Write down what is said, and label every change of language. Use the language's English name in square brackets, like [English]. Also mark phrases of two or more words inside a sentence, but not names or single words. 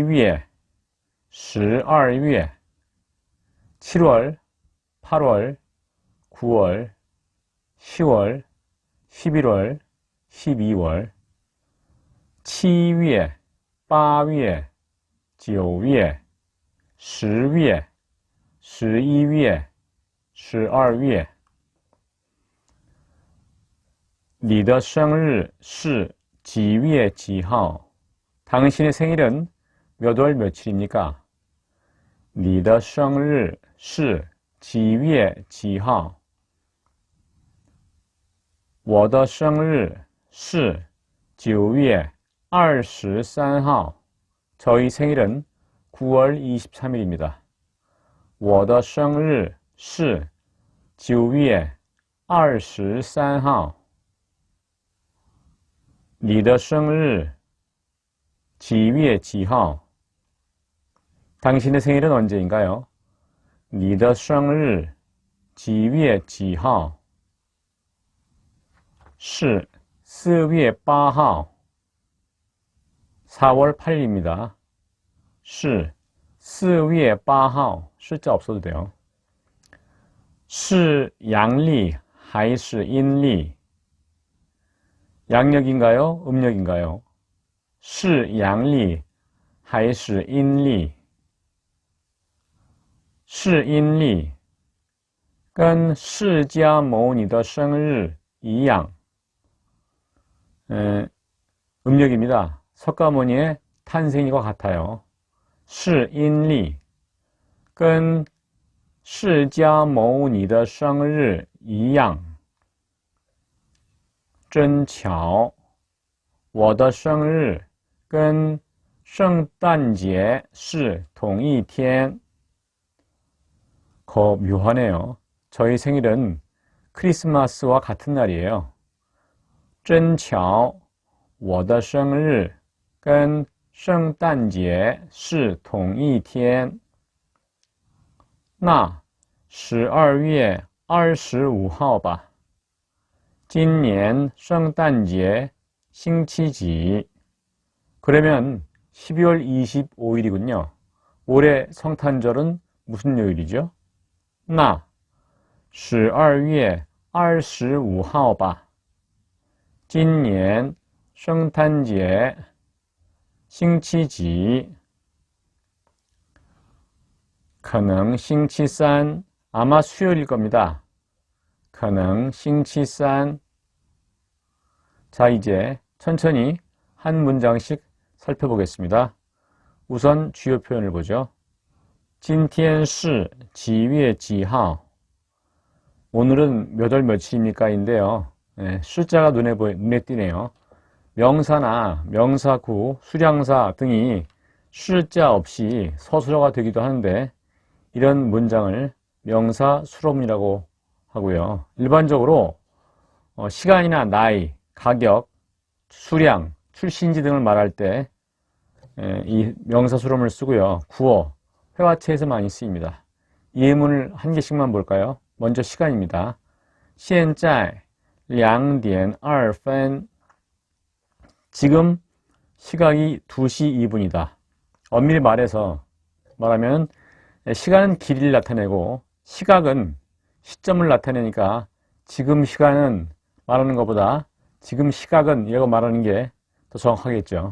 [Chinese] 月 12月 [Korean] 7월 8월 9월 10월 11월 12월 [Chinese] 7 月 8月 9月 10月 11月 12月 你的生日是几月几号? [Korean] 당신의 생일은 몇 월 며칠입니까? [Chinese] 你的生日是几月几号? 我的生日是9月23号. [Korean] 저희 생일은 9월 23일입니다. [Chinese] 我的生日是9月23号. 你的生日几月几号? [Korean] 당신의 생일은 언제인가요? [Chinese] 你的生日几月几号? 是4月8号. 4월 8일입니다. 是4月8号. [Korean] 숫자 없어도 돼요. [Chinese] 是阳历还是阴历? [Korean] 양력인가요? 음력인가요? [Chinese] 是阳历还是阴历? 是阴历跟释迦牟尼的生日一样. [Korean] 음력입니다. 석가모니의 탄생일과 같아요. [Chinese] 是阴历跟释迦牟尼的生日一样. 真巧我的生日跟圣诞节是同一天. [Korean] 묘하네요. 저희 생일은 크리스마스와 같은 날이에요. [Chinese] 真巧我的生日跟圣诞节是同一天. 那12月25号吧. 今年圣诞节星期几? [Korean] 그러면 12월 25일이군요. 올해 성탄절은 무슨 요일이죠? [Chinese] 那12月25号吧. 今年圣诞节星期几? 可能星期三, [Korean] 아마 수요일일 겁니다. [Chinese] 可能星期三. [Korean] 자, 이제 천천히 한 문장씩 살펴보겠습니다. 우선 주요 표현을 보죠. [Chinese] 今天是几月几号? [Korean] 오늘은 몇 월 며칠입니까? 인데요. 숫자가 눈에 띄네요. 명사나 명사구, 수량사 등이 숫자 없이 서술어가 되기도 하는데 이런 문장을 명사 수로문이라고 하고요. 일반적으로 시간이나 나이, 가격, 수량, 출신지 등을 말할 때 이 명사수름을 쓰고요. 구어, 회화체에서 많이 쓰입니다. 예문을 한 개씩만 볼까요? 먼저 시간입니다. [Chinese] 现在2点2分 [Korean] 지금 시각이 2시 2분이다. 엄밀히 말하면 시간은 길이를 나타내고 시각은 시점을 나타내니까 지금 시간은 말하는 것보다 지금 시각은 이라고 말하는 게 더 정확하겠죠.